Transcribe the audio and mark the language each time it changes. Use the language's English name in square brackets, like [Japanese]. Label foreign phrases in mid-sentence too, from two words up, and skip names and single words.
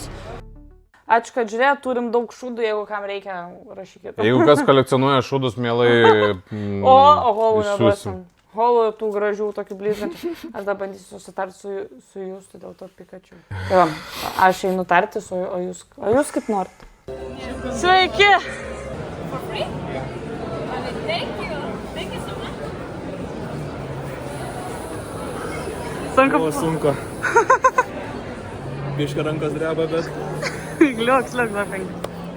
[Lithuanian] Ačiū, kad žiūrėjot, turim daug šūdų, jeigu kam reikia, rašykit. Jeigu kas kolekcionuoja šūdus, mielai O holų neduosim. Holų tų gražių, tokių blizgančių. Aš dar bandysiu susitarti su jūsų dėl to Pikachu. Tai va, aš einu tartis, o jūs kaip norit. Sveiki! [English] For free? Thank you. Thank you so much. [Lithuanian] Sunku. Sunku. Biška rankos dreba, bet... Liuks, dar penki.